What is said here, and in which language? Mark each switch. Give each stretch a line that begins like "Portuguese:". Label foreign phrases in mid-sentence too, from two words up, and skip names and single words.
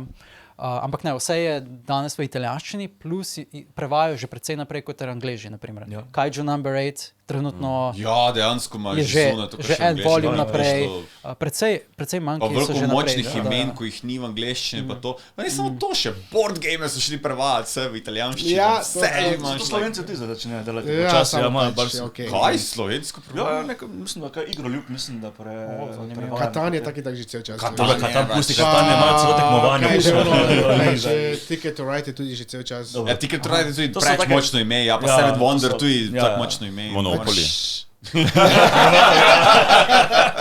Slovenian: Ampak ne, vse je danes v italijanščini, plus prevajajo že precej naprej kot Angleži, naprimer. Kaiju number 8, trenutno ja, dejansko imaš že en volume naprej. Precej manjki so že naprej. Močnih imen, ko jih ni v angleščini, pa to. Pa ne samo to, še
English: board game
Slovenian: so šli prevajati vse v italijanščini. Ja, to Slovenci tudi začnejo delati. Počasi imajo baš... Kaj, slovensko prevajati? Ja, mislim, da kaj igroljub, mislim, da Katan je tak že cel čas. Katan pusti, Katan imajo celo tekmovanje. Ticket to Ride je tudi že cel čas. Ja, Ticket to Ride je tudi preč močno ime, ja, pa Seven Wonder tudi tako močno ime. Monopoly.